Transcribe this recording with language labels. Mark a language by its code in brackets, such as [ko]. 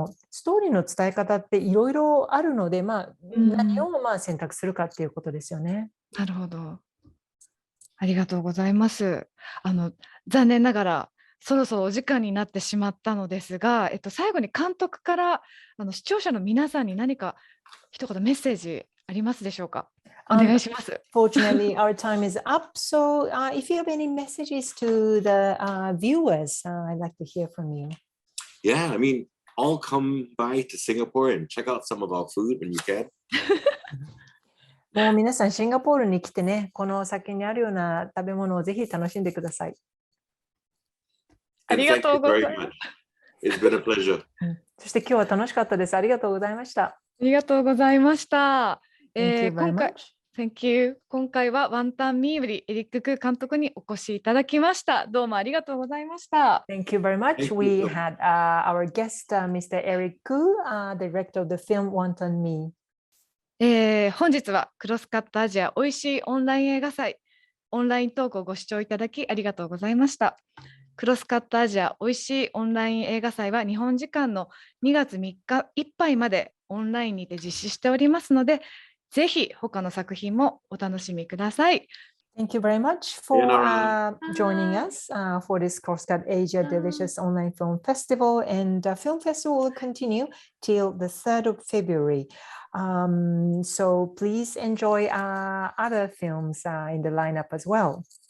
[ja] ストーリーの伝え方っていろいろあるので、何を選択するかっていうことですよね。なるほど。ありがとうございます。残念ながらそろそろお時間になってしまったのですが、最後に監督から視聴者の皆さんに何か一言メッセージありますでしょうか。お願いします。 [en] Fortunately, our time is up. So, if you have any messages to the viewers, I'd like to hear from you. Yeah, I mean, all come by to Singapore and check out some of our food when you can. [ja] もう皆さんシンガポールに来てね、この先にあるような食べ物をぜひ楽しんでください。ありがとうございます。 [en] It's been a pleasure. [ja] そして今日は楽しかったです。ありがとうございました。ありがとうございました。 [en] Thank you very much. Thank you. [ja] 今回はワンタンミーよりエリック・クー監督にお越しいただきました。どうもありがとうございました。 [en] Thank you very much. We had our guest, Mr. Eric Khoo, director of the film Wanton Mee. [ja] 本日はクロスカットアジアおいしいオンライン映画祭オンライントークをご視聴いただきありがとうございました。クロスカットアジアおいしいオンライン映画祭は日本時間の2月3日いっぱいまでオンラインにて実施しておりますので、ぜひ他の作品もお楽しみください。 [en] Thank you very much for joining us for this CROSSCUT ASIA Delicious Online Film Festival, and the film festival will continue till the 3rd of February. So please enjoy other films in the lineup as well.